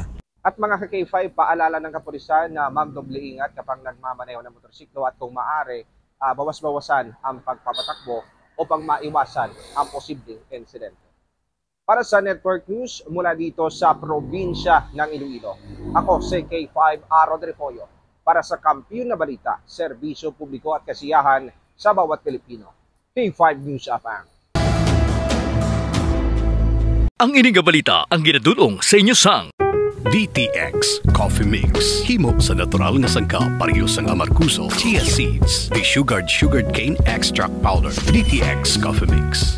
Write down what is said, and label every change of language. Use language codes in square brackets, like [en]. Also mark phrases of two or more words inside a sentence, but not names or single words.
[tl] At mga ka-K5, paalala ng kapulisan na magdoble ingat kapag nagmamaneho ng motorsiklo at kung maaari, bawas-bawasan ang pagpapatakbo upang maiwasan ang posibleng insidente. Para sa Network News, mula dito sa probinsya ng Iloilo, ako si K5 Aro Repoyo para sa Kampiyon na Balita, Serbisyo Publiko at Kasiyahan sa bawat Pilipino. K5 News Apang. [hil] Ang ining balita ang ginadulong sa inyo sang DTX Coffee Mix. Himo sa natural nga sangka pareho sang amarkuso, [en] chia seeds, sugared cane extract powder. [hil] DTX Coffee Mix.